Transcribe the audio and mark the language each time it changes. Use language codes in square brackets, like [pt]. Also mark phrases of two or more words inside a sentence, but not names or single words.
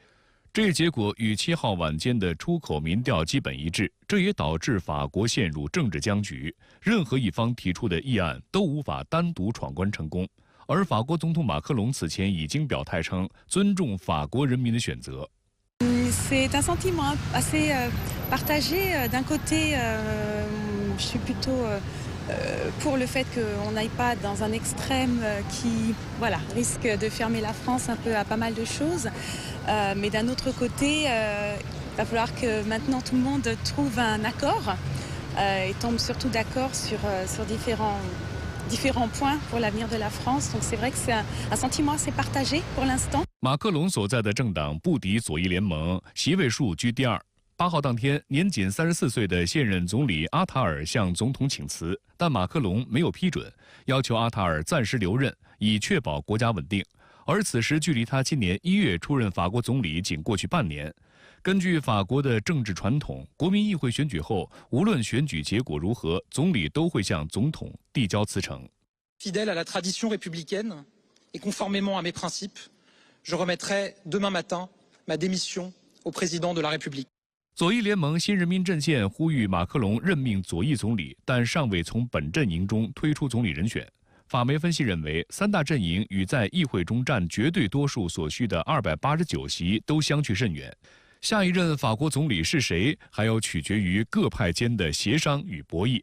[zh] 这一结果与7号晚间的出口民调基本一致，这也导致法国陷入政治僵局。任何一方提出的议案都无法单独闯关成功。而法国总统马克龙此前已经表态称尊重法国人民的选择。 [fr] C'est un sentiment assez partagé. D'un côté, je suis plutôt pour le fait qu'on n'aille pas dans un extrême qui, voilà, risque de fermer la France un peu à pas mal de choses. Mais d'un autre côté, il va falloir que maintenant tout le monde trouve un accord et tombe surtout d'accord sur différents points pour l'avenir de la France. Donc c'est vrai que c'est un sentiment assez partagé pour l'instant. [zh] 马克龙所在的政党不敌左翼联盟，席位数居第2。8号当天，年仅34岁的现任总理阿塔尔向总统请辞，但马克龙没有批准，要求阿塔尔暂时留任，以确保国家稳定。而此时距离他今年1月出任法国总理仅过去半年。根据法国的政治传统，国民议会选举后，无论选举结果如何，总理都会向总统递交辞呈。 [fr] Fidèle à la tradition républicaine et conformément à mes principes, je remettrai demain matin ma démission au président de la République. [zh] 左翼联盟新人民阵线呼吁马克龙任命左翼总理，但尚未从本阵营中推出总理人选。法媒分析认为，3大阵营与在议会中占绝对多数所需的289席都相去甚远。下一任法国总理是谁，还要取决于各派间的协商与博弈。